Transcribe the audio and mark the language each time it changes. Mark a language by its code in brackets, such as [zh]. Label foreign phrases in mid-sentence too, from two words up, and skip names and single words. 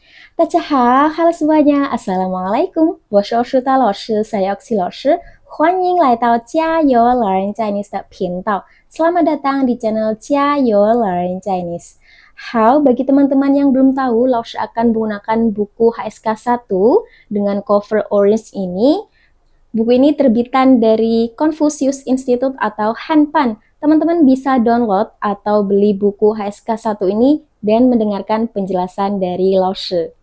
[zh] 大家好 [id] ，Halo semuanya, Assalamualaikum. [zh] 我是欧舒达老师，saya Oxy 老师，欢迎来到加油 Learn Chinese 的频道。 [id] Selamat datang di channel [zh] 加油 Learn Chinese. 好, [id] bagi teman-teman yang belum tahu, Laos akan menggunakan buku HSK 1 dengan cover orange ini. Buku ini terbitan dari Confucius Institute atau Hanpan. Teman-teman bisa download atau beli buku HSK 1 ini dan mendengarkan penjelasan dari Laos.